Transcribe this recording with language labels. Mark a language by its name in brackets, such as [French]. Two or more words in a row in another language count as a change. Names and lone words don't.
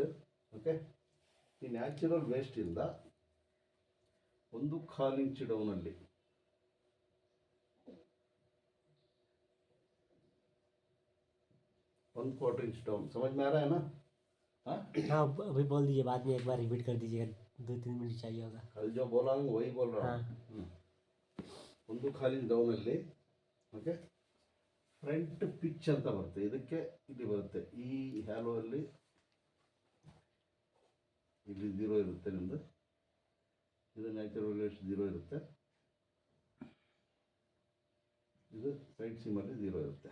[Kannada] ಓಕೆ, ಈ ನ್ಯಾಚುರಲ್ ವೇಸ್ಟಿಂದ 1/4 ಇಂಚ್ ಡೌನಲ್ಲಿ [Hindi] 1/4 [English] inch down, [Hindi] समझ में आ रहा है ना? हाँ अभी बोल दीजिए, बाद में एक बार रिपीट कर दीजिएगा, 2-3 मिनट चाहिए होगा. कल जो बोला हूँ वही बोल रहा हूँ. [Kannada] 1/4 ಇಂಚ್ ಡೌನಲ್ಲಿ. ಓಕೆ, [English] front pitch [Kannada] ಅಂತ ಬರುತ್ತೆ, ಇದಕ್ಕೆ ಇಲ್ಲಿ ಬರುತ್ತೆ. ಈ ಹ್ಯಾಲೋ ಅಲ್ಲಿ ಇಲ್ಲಿ 0 ಇರುತ್ತೆ ನಿಮ್ಮದು, ಇದು [English] natural waist [Kannada] 0 ಇರುತ್ತೆ, ಇದು [English] side seam [Kannada] 0 ಇರುತ್ತೆ.